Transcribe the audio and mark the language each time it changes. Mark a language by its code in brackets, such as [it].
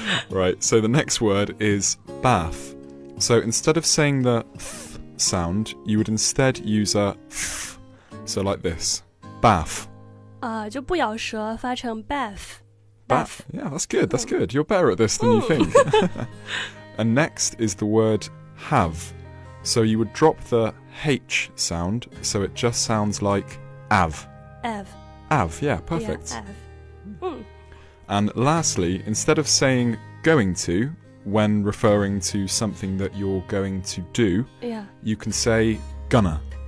[en] Right, so the next word is bath. So instead of saying the th sound, you would instead use a th. So like this. Bath. [zh] 就不咬舌发成 bath. [en] Bath. Yeah, that's good. You're better at this than you think. And next is the word have.So you would drop the H sound, so it just sounds like av. Av, yeah, perfect. Yeah, av. And lastly, instead of saying going to, when referring to something that you're going to do, you can say gonna.